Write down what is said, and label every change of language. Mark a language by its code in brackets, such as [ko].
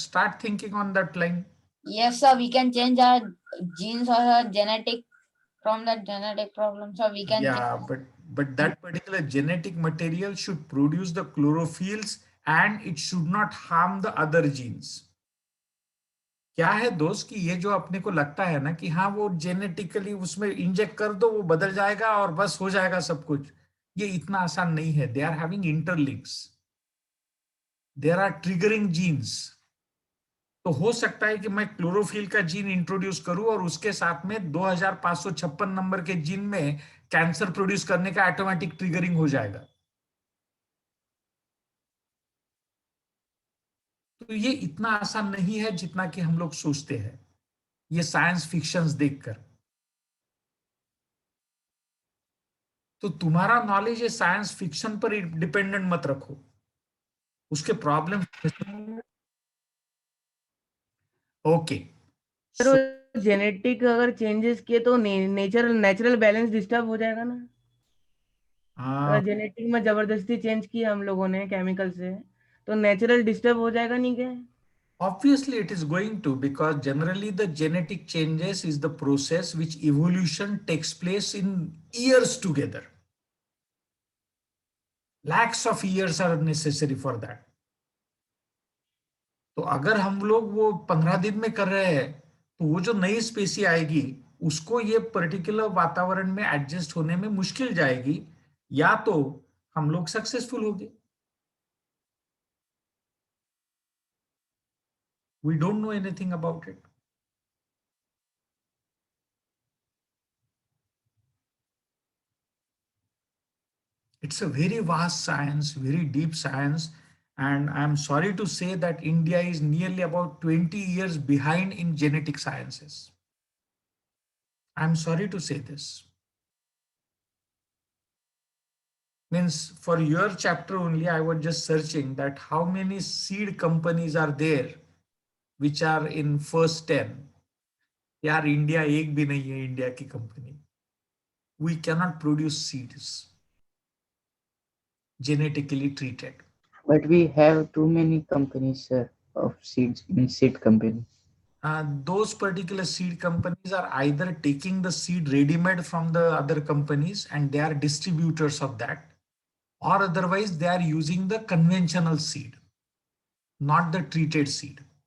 [en] Start thinking on that line. Yes, sir, we can change our genes or our genetic from that genetic problem. So we can Yeah, but that particular genetic material should produce the chlorophylls and it should not harm the other genes. [hi] क्या है दोस्त कि ये जो अपने को लगता है ना कि हाँ वो जेनेटिकली उसमें इंजेक्ट कर दो वो बदल जाएगा और बस हो जाएगा सब कुछ, ये इतना आसान नहीं है। [en] They are having interlinks, there are triggering genes. [hi] तो हो सकता है कि मैं क्लोरोफिल का जीन इंट्रोड्यूस करूं और उसके साथ में 2556 नंबर के जीन में कैंसर प्रोड्यूस करने का [en] automatic triggering [hi] हो जाएगा। तो ये इतना आसान नहीं है जितना कि हम लोग सोचते हैं ये [en] science fictions [hi] देखकर। तो तुम्हारा नॉलेज ये [en] science fiction [hi] पर डिपेंडेंट मत रखो, उसके प्रॉब्लम। [en] okay, [hi] सर जेनेटिक अगर चेंजेस किए तो नेचुरल बैलेंस डिस्टर्ब हो जाएगा ना? अगर जेनेटिक में जबरदस्ती चेंज किया हम लोगों ने केमिकल से, तो नेचुरल डिस्टर्ब हो जाएगा नहीं क्या? [en] obviously it is going to, because generally the genetic changes is the process which evolution takes place in years together. Lakhs of years are necessary for that. [hi] तो अगर हम लोग वो 15 दिन में कर रहे हैं तो वो जो नई स्पेसी आएगी उसको ये पर्टिकुलर वातावरण में एडजस्ट होने में मुश्किल जाएगी, या तो हम लोग सक्सेसफुल होंगे। [en] We don't know anything about it. It's a very vast science, very deep science. And I'm sorry to say that India is nearly about 20 years behind in genetic sciences. I'm sorry to say this. Means for your chapter only, I was just searching that how many seed companies are there which are in first 10. [hi] यार India एक भी नहीं है India की company. [en] We cannot produce seeds genetically treated. But we have too many companies, sir, of seeds in seed company. Those particular seed companies are either taking the seed ready-made from the other companies and they are distributors of that, or otherwise they are using the conventional seed, not the treated seed.